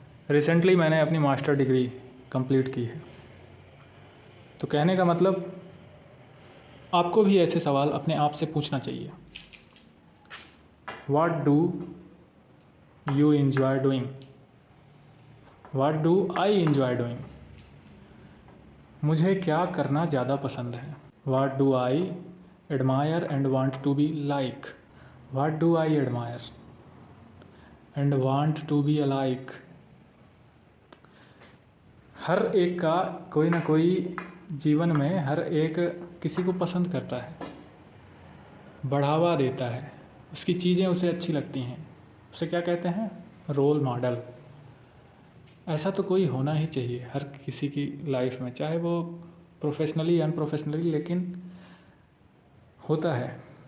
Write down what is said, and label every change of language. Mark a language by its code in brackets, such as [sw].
[hi] Recently मैंने अपनी master degree complete की है. तो कहने का मतलब आपको भी ऐसे सवाल अपने आप से पूछना चाहिए. [en] What do you enjoy doing? What do I enjoy doing? [hi] मुझे क्या करना ज़्यादा पसंद है. [en] What do I admire and want to be like? What do I admire and want to be alike? [hi] हर एक का कोई ना कोई जीवन में हर एक किसी को पसंद करता है, बढ़ावा देता है, उसकी चीज़ें उसे अच्छी लगती हैं. उसे क्या कहते हैं? Role model. ऐसा तो कोई होना ही चाहिए हर किसी की लाइफ में, चाहे वो प्रोफेशनली या अनप्रोफेशनली, लेकिन होता है.